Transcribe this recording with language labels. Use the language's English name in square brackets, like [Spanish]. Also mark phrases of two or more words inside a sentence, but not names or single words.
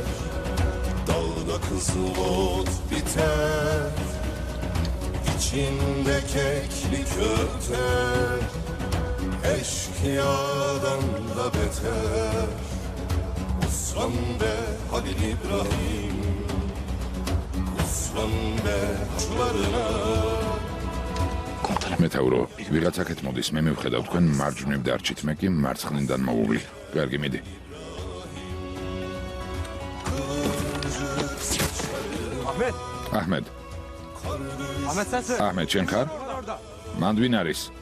[Turkish] Dağda kızıl ot biter, içinde keklik örter. Eşkıyadan da beter, Uslan be Halil İbrahim, Uslan be haçlarına. [Georgian] მეთაურო, ვიღაცაკეთ მოდის, მე მივხედავ თქვენ მარჯვნივ დარჩით, მე კი მარცხნიდან მოვუვლი. კარგი, მიდი. აჰმედ. აჰმედ, შენ ხარ? მანდ ვინ არის?